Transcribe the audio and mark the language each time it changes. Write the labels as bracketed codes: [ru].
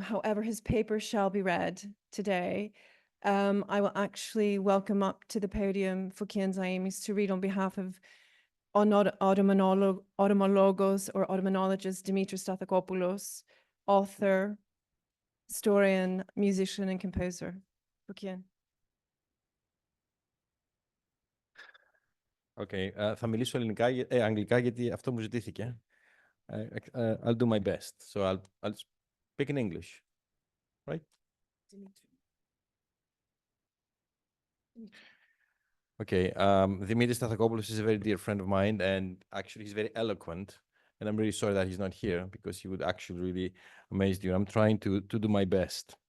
[en] However, his paper shall be read today. I will actually welcome up to the podium Fokion Zaimis to read on behalf of Ottomanologos or Ottomanologist Dimitris Stathakopoulos, author, historian, musician, and composer. Fokion. [el] Okay, θα μιλήσω αγγλικά γιατί αυτό μου ζητήθηκε. [en] I'll do my best, so I'll speak in English, right? Okay, Dimitris Stathakopoulos is a very dear friend of mine, and actually he's very eloquent, and I'm really sorry that he's not here because he would actually really amaze you. I'm trying to do my best.